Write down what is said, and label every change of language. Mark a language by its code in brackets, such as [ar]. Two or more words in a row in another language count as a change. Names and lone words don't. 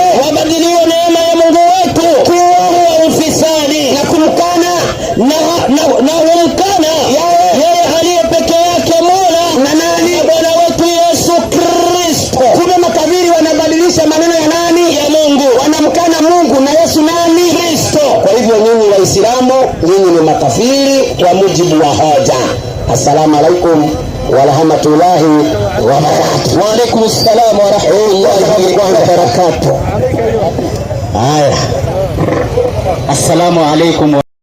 [sw] Wabadiliwa neema ya Mungu wetu kuwa ufisadi na kumkana na humkana yeye aliye peke yake Mola na nani? Bwana wetu Yesu Kristo. Kumbe makafiri wanabadilisha maneno ya nani? Ya Mungu. Wanamkana Mungu na Yesu nani? Kristo. Kwa hivyo nyinyi Waislamu, nyinyi ni makafiri kwa mujibu wa hoja. [ar] السلام عليكم ورحمة الله وبركاته. وعليكم السلام ورحمة الله وبركاته. Haya. السلام عليكم.